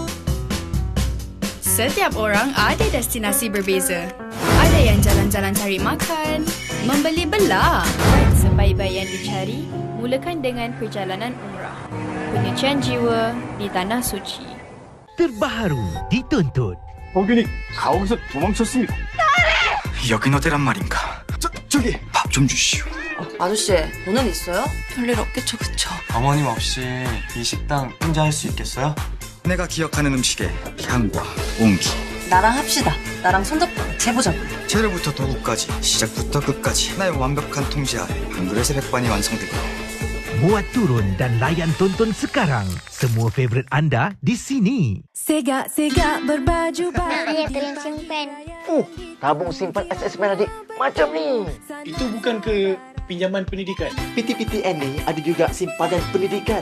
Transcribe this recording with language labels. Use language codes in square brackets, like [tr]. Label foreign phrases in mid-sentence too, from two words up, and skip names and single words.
[ms] Setiap orang ada destinasi berbeza. Ada yang jalan-jalan cari makan, membeli belah. Sebaik-baik yang dicari, mulakan dengan perjalanan umrah. Penyucian jiwa di Tanah Suci. Terbaru ditonton. [ko] 고객님, 가옥에서 도망쳤습니다. 여긴 어디란 말인가? 저기 밥 좀 주시오. 아저씨, 돈은 있어요? 별일 없겠죠, 그쵸? 어머님 없이 이 식당 혼자 할 수 있겠어요? 내가 기억하는 음식의 향과 온기. 나랑 합시다. 나랑 손잡고 재보자고. 재료부터 도구까지, 시작부터 끝까지 나의 완벽한 통제 아래 한 그릇의 백반이 완성되고. [ms] Muat turun dan layan tonton sekarang. Semua favourite anda di sini. Segak-segak berbaju baru. Nak ayah kalian simpan. Tabung simpan SSPN adik. Macam ni. Itu bukan ke pinjaman pendidikan? PTPTN ni ada juga simpanan pendidikan.